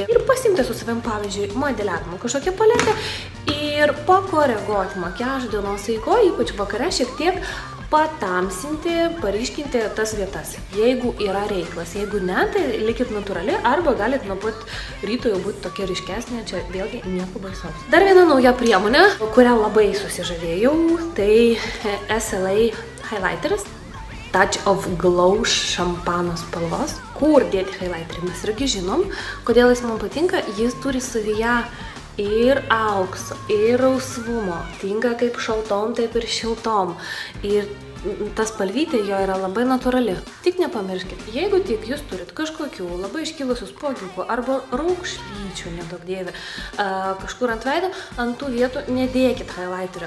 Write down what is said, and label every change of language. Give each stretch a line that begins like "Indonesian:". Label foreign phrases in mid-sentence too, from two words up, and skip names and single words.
Lithuanian: Ir pasimti su savim, pavyzdžiui, modeliavimo kažkokią paletę ir pakoreguoti makiažą dienos eigoje, ypač vakare šiek tiek patamsinti, paryškinti tas vietas, jeigu yra reiklas. Jeigu ne, tai likit natūrali arba galit nuo pat ryto jau būti tokia ryškesnė, čia vėlgi nieko baisaus. Dar viena nauja priemonė, kurią labai susižavėjau, tai SLA highlighteris. Touch of Glow šampano spalvos. Kur dėti highlighterį mes irgi žinom, kodėl jis man patinka, jis turi savyje ir aukso, ir rausvumo, tinka kaip šaltom, taip ir šiltom. Ir ta spalvytė jo yra labai natūrali. Tik nepamirškit, jeigu tik jūs turit kažkokių labai iškilusių spuogiukų arba raukšlyčių, nedaug dievė, kažkur ant veido, ant tų vietų nedėkit highlighterio.